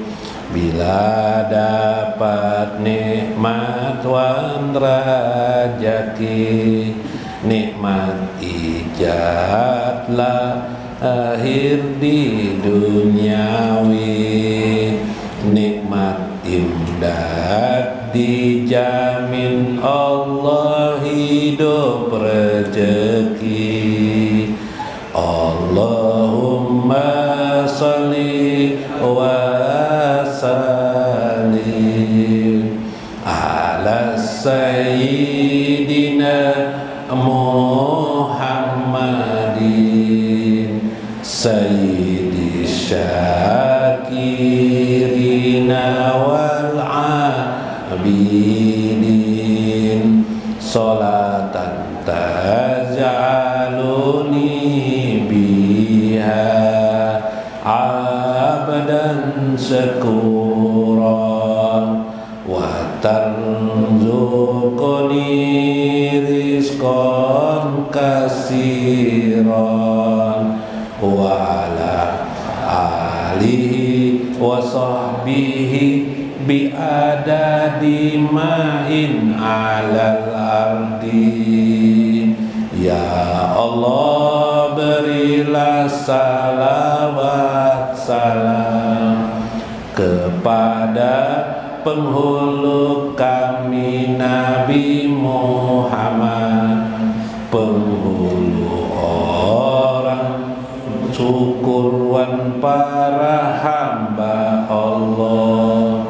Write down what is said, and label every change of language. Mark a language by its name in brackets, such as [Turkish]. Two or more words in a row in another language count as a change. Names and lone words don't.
[Banjar] bila dapat nikmat wan rajaki, nikmat ijat lahir di duniawi, nikmat imdad dijamin Allah hidup rezeki. [Arabic] اللهم صل وسلم على سيدنا محمد سيد الشاكرين وال العابدين، صلاة تجعلني بها عبدا شكورا وترزقني رزقا كثيرا وعلى آله وصحبه بعدد ما على الأرض. يا الله, [Indonesian] berilah salawat salam kepada penghulu kami Nabi Muhammad, penghulu orang syukurwan para hamba Allah.